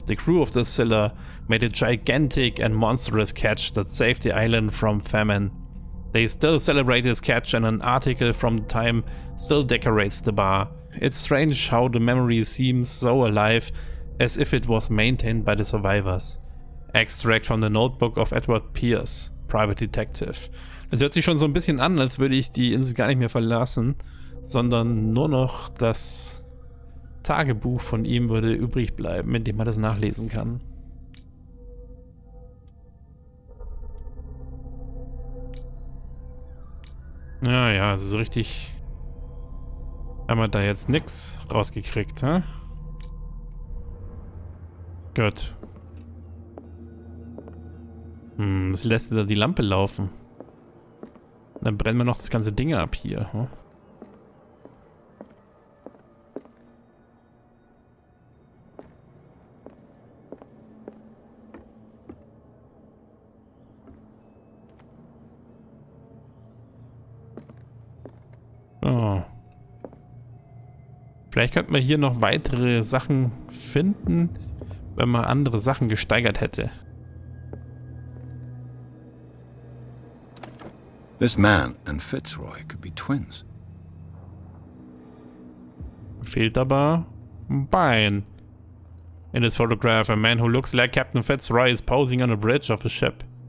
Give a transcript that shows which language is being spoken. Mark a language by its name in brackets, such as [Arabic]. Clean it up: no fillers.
[English] The crew of the Scylla made a gigantic and monstrous catch that saved the island from famine. They still celebrate this catch, and an article from the time still decorates the bar. It's strange how the memory seems so alive, as if it was maintained by the survivors. Extract from the notebook of Edward Pierce, Private Detective. [German] Es hört sich schon so ein bisschen an, als würde ich die Insel gar nicht mehr verlassen, sondern nur noch das Tagebuch von ihm würde übrig bleiben, in dem man das nachlesen kann. Ja, also so richtig haben wir da jetzt nichts rausgekriegt, hä? Gut. Das lässt da die Lampe laufen. Dann brennen wir noch das ganze Ding ab hier. Hm? Oh. Vielleicht könnten wir hier noch weitere Sachen finden. wenn man andere Sachen gesteigert hätte. [English] This man and Fitzroy could be twins. [German] Fehlt aber ein Bein. [English] In this photograph, a man who looks like Captain Fitzroy is posing on a bridge of a ship.